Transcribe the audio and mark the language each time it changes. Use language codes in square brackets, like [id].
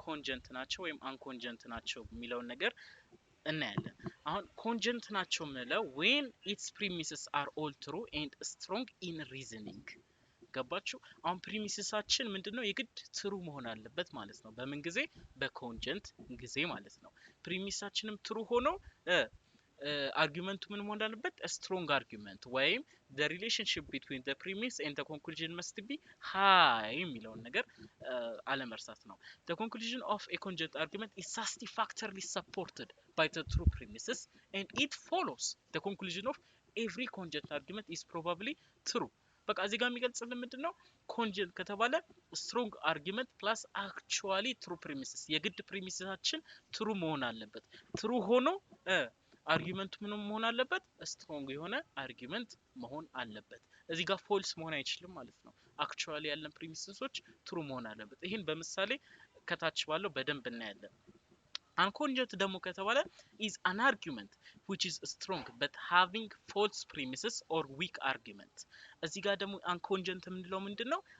[am] ኮንጀንት ናቸው ወይም አንኮንጀንት ናቸው የሚለውን ነገር እናያለን። አሁን ኮንጀንት ናቸው የምንለው [en] when its premises are all true and strong in reasoning። [am] ገባችሁ? አሁን ፕሪሚሲሳችን ምንድነው? የግድ ትሩ መሆን አለበት ማለት ነው። በምን ጊዜ? በኮንጀንት ጊዜ ማለት ነው። ፕሪሚሳችንም ትሩ ሆኖ አርጊመንቱ ምን መሆን አለበት? [en] ስትሮንግ አርጊመንት ወይም the relationship between the premise and the conclusion must be high [am] የሚለውን ነገር አለመርሳት ነው። [en] the conclusion of a conjunct argument is satisfactorily supported by the true premises and it follows the conclusion of every conjunct argument is probably true. [am] በቃ እዚህ ጋር የሚገልጽልን ምንድነው? ኮንጀንት ከተባለ ስትሮንግ አርጊመንት ፕላስ አክቹአሊ ትሩ ፕሪሚስስ የግድ ፕሪሚስሳችን ትሩ መሆን አለበት። ትሩ ሆኖ አርጊመንቱ ምን መሆን አለበት? ስትሮንግ የሆነ አርጊመንት መሆን አለበት። እዚህ ጋር ፎልስ መሆን አይችልም ማለት ነው። አክቹአሊ ያለን ፕሪሚስሶች ትሩ መሆን አለበት። ይሄን በምሳሌ ከታች ባለው በደንብ እናያለን። አንኮንጀንት ደግሞ ከተባለ [en] is an argument which is strong but having false premises or weak argument። [am] እዚህ ጋር ደግሞ አንኮንጀንት የምንለው ምንድነው?